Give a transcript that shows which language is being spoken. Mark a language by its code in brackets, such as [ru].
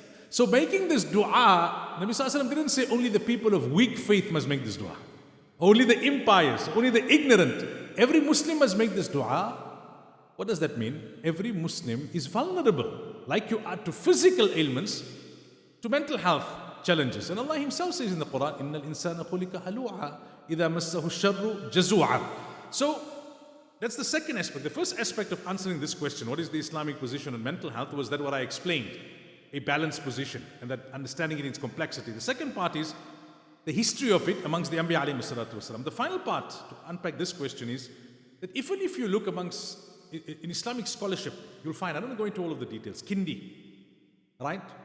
[en] So making this dua, Nabi [ar] Sallallahu Alaihi Wasallam [en] didn't say only the people of weak faith must make this dua. Only the impious, only the ignorant. Every Muslim must make this dua. What does that mean? Every Muslim is vulnerable, like you are to physical ailments, to mental health challenges. And Allah Himself says in the Quran, [ar] إِنَّ الْإِنسَانَ خُلِقَ هَلُوعًا إِذَا مَسَّهُ الشَّرُّ جَزُوعًا. [en] So that's the second aspect. The first aspect of answering this question, what is the Islamic position on mental health, was that what I explained, a balanced position, and that understanding it in its complexity. The second part is the history of it amongst the Anbiya [ar] alayhi salatu wasalam. [en] The final part to unpack this question is that even if you look amongst, in Islamic scholarship, you'll find, I don't want to go into all of the details, Kindi, right?